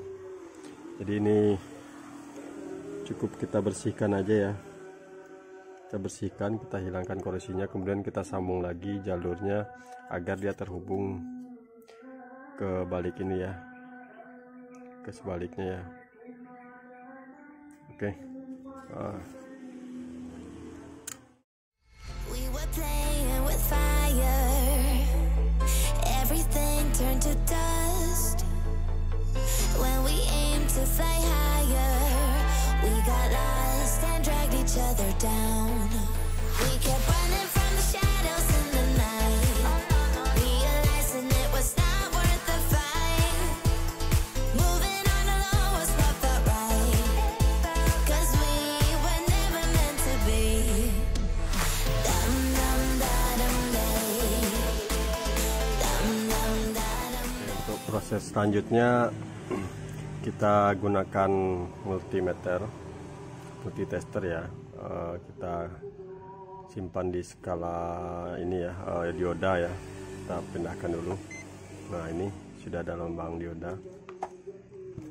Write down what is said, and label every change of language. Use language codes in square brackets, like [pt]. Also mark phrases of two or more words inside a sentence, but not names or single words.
[id] Jadi ini cukup kita bersihkan aja ya. Kita bersihkan, kita hilangkan korosinya, kemudian kita sambung lagi jalurnya agar dia terhubung ke balik ini ya, ke sebaliknya ya. Oke. [en] We were playing with fire. Everything turned to dust when we aimed to fly higher. We got lost and dragged each other down. We kept running from the shadows in the night, realizing it was not worth the fight. Moving on alone was what felt right, 'cause we were never meant to be. Dum dum da dum day. Dum dum da dum day. [id] Untuk proses selanjutnya kita gunakan multitester ya. Kita simpan di skala ini ya, dioda ya. Kita pindahkan dulu. Nah, ini sudah ada lubang dioda.